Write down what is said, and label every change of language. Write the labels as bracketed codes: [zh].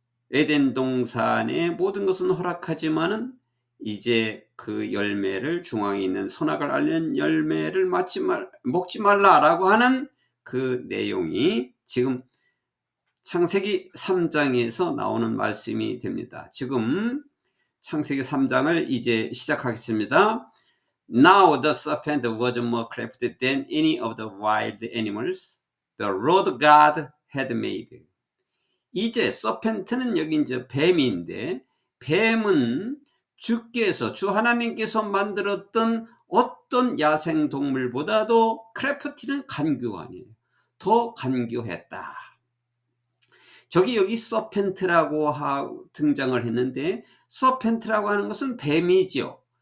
[ko] 에덴 동산의 모든 것은 허락하지만은 이제 그 열매를, 중앙에 있는 선악을 알리는 열매를 먹지 말라라고 하는 그 내용이 지금 창세기 3장에서 나오는 말씀이 됩니다. 지금 창세기 3장을 이제 시작하겠습니다. [en] Now the serpent was more crafty than any of the wild animals the Lord God had made. [ko] 이제 서펜트는 여기 이제 뱀인데, 뱀은 주 하나님께서 만들었던 어떤 야생 동물보다도 크래프티는 간교하니 더 간교했다. 여기 서펜트라고 등장을 했는데, 서펜트라고 하는 것은 뱀이죠.